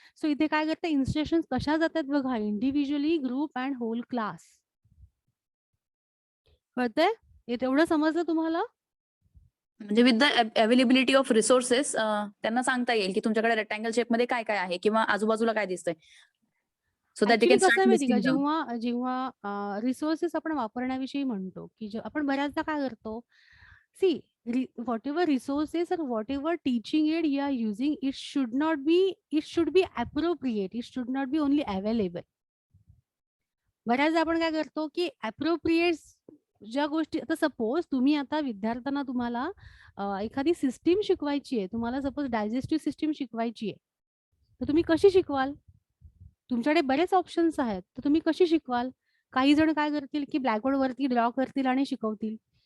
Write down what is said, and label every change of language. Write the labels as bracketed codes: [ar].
[mr] So इथे काय करते, इन्स्ट्रक्शन्स कशा जातात बघा, individually, [en] Group and whole class. [mr] कळतंय, हे तेवढं समजलं तुम्हाला. म्हणजे [en] with the availability of resources [mr] त्यांना सांगता येईल की तुमच्याकडे रेक्टँगल शेप मध्ये काय काय आहे किंवा आजूबाजूला काय दिसतंय. [en] so that you can [mr] कसं आहे [en] start [mr] माहिती का, [en] Listing down. [mr] जेव्हा जेव्हा रिसोर्सेस आपण वापरण्याविषयी म्हणतो, की आपण बऱ्याचदा काय करतो, [en] See whatever resources or whatever teaching aid you are using, it should be appropriate, it should not be only available. [mr] बऱ्याचदा आपण काय करतो, की appropriate ज्या गोष्टी, आता सपोज तुम्ही आता विद्यार्थ्यांना तुम्हाला एखादी सिस्टीम शिकवायची आहे, तुम्हाला सपोज डायजेस्टिव्ह सिस्टीम शिकवायची आहे, तर तुम्ही कशी शिकवाल? तुमच्याकडे बरेच ऑप्शन्स आहेत, तर तुम्ही कशी शिकवाल? काही जण काय करतील, की ब्लॅकबोर्ड वरती ड्रॉ करतील आणि शिकवतील.